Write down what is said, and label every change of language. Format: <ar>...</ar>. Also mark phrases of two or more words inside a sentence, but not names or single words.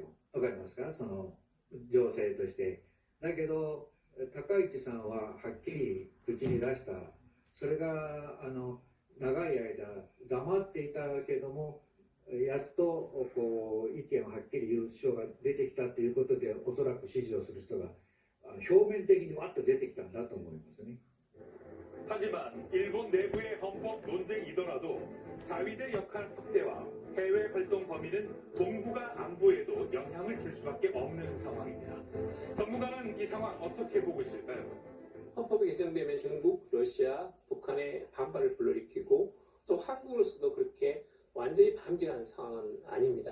<ja>わかりますか？その情勢として。だけど高市さんははっきり口に出した。それが長い間黙っていたけども。やっとこう意見をはっきり言う首相が出てきたということでおそらく支持をする人が表面的にわっと出てきたんだと思いますね。</ja> <ko>하지만 일본 내부의 헌법 논쟁이더라도 자위대 역할 확대와 해외 활동 범위는 동북아 안보에도 영향을 줄 수밖에 없는 상황입니다. 전문가는 이 상황 어떻게 보고 있을까요? 헌법이 개정되면 중국, 러시아, 북한의 반발을 불러일으키고 또 한국으로서도 그렇게 완전히 방지한 상황은 아닙니다.</ko>